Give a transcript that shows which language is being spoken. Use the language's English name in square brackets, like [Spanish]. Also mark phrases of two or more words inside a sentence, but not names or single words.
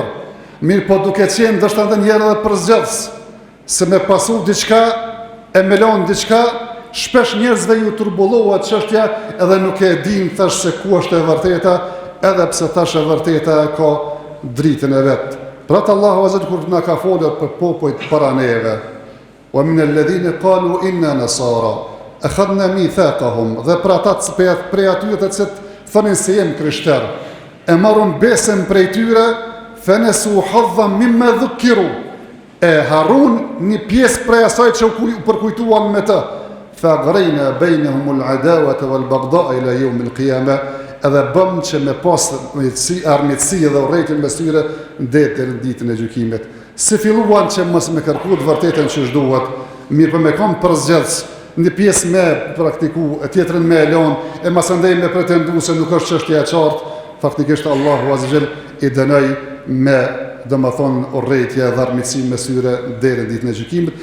[Albanian] Mirë po duke qenë ndoshta edhe njerë edhe përzgjedhës, se me pasu diçka e me lënë diçka, shpesh njerëzve ju turbullohet çështja edhe nuk e din thash se ku është e vërteta, edhe pse thash e vërteta ka dritën e vet. Pra Allahu azza kur na ka folur për popujt para neve, [Arabic] ومن الذين قالوا إنا نصارى أخذنا ميثاقهم, [Albanian] dhe për ata prej atyre të cilët thonin se jemi krishterë, e marrën besën prej tyre, [Arabic] fanesu hadhan mimma dhukiru, [Albanian] e harun një pjesë prej asaj që u përkujtuan me të. [Arabic] فأغرينا بينهم العداوة والبغضاء إلى يوم القيامة [Albanian] edhe bëm që me pas armiqësi dhe urrejtjen mes tyre deri në ditën e gjykimit. Si filluan që mos me kërku të vërtetën që duhet, mirë po me kam përzgjedhës një pjesë me praktiku, e tjetrën me elon, e masandej me pretendu se nuk është çështja e qartë, faktikisht Allahu [Arabic] Azza wa Jall [Albanian] i dënoi me domethënë urrejtje dhe armiqësi mes tyre deri në ditën e gjykimit.